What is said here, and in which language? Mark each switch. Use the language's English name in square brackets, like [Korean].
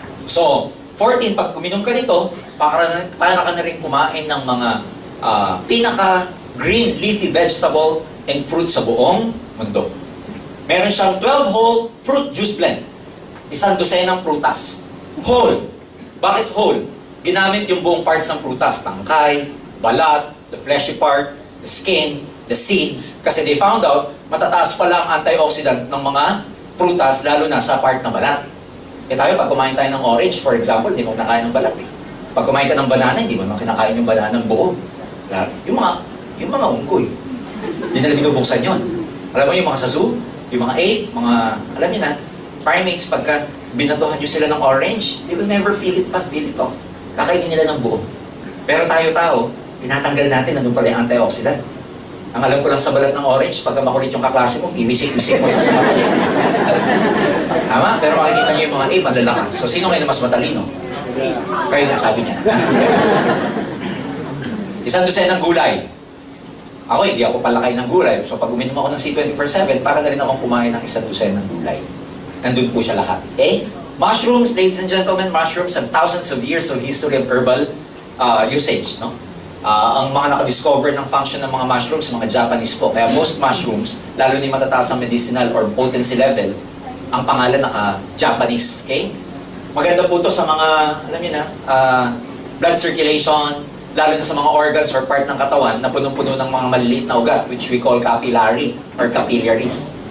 [Filipino] So, 14, pag uminom ka nito, para ka na rin kumain ng mga pinaka-green leafy vegetable and fruit sa buong mundo. Meron siyang 12 whole fruit juice blend. 1 dosenang prutas. Whole. Bakit whole? Ginamit yung buong parts ng prutas. [English] Tangkay, balat, the fleshy part, the skin, the seeds. [Filipino] Kasi they found out, matataas pala ang antioxidant ng mga prutas, lalo na sa part ng balat. Tayo, pag kumain tayo ng orange, for example, hindi mo kinakain ng balat eh. Pag kumain ka ng banana, hindi mo kinakain yung banana ng buo. Yung mga unggoy, hindi nila binubuksan yun. Alam mo yung mga sa zoo, yung mga ape, alam niyo na, primates, pagka binatuhan nyo sila ng orange, they will never peel it off. Kakainin nila ng buo. Pero tayo, tinatanggal natin, nandun pala yung antioxidant. Ang alam ko lang sa balat ng orange, pagka makulit yung kaklase mo, iwisik-wisik mo yung sa mata niya. Tama? Pero makikita niyo yung mga ape, ang lalakas. So, sino ngayon mas matalino? Kayo na, sabi niya. 1 dosenang gulay. Ako, hindi ako palakay ng gulay. So, pag uminom ako ng C24/7, para na rin akong kumain ng 1 dosenang gulay. Nandun po siya lahat. Okay? [English] Mushrooms, ladies and gentlemen, mushrooms have thousands of years of history of herbal usage. No? [Filipino] Ang mga nakadiscover ng function ng mga mushrooms, mga Japanese po. Kaya most mushrooms, lalo ni matataas ang medicinal or potency level, ang pangalan naka-Japanese. Okay? Maganda po ito sa mga, alam niyo na, blood circulation, lalo na sa mga organs or part ng katawan na punong-puno ng mga maliliit na ugat, which we call capillary or capillaries.